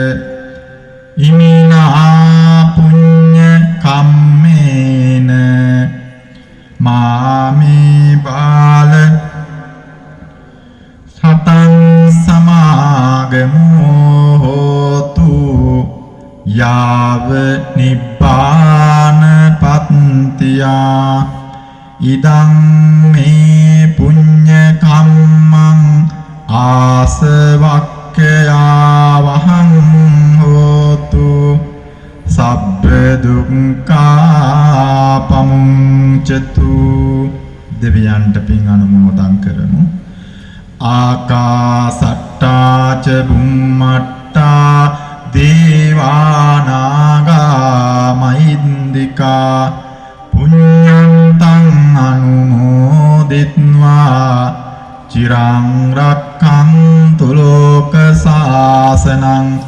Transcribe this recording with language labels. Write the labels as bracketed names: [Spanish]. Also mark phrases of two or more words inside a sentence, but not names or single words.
[Pali] ඉමිනා පුඤ්ඤ කම්මේන මාමේ බාල සතං සමාගමෝ හෝතු යාව නිබ්බාන පත්තියා ඉදං මේ පුඤ්ඤ කම්මං ආසවක්ඛයා වහං හෝතු සබ්බ දුක්ඛා පමුංචතු [Sinhala] දෙවියන්ට පින් අනුමෝදන් කරමු [Pali] ආකාසට්ටා ච බුම්මට්ටා දේවානාගා මහින්దికා පුඤ්ඤන්තං අනුමෝදිත්වා චිරං රක්ඛන්තු ලෝක සාසනං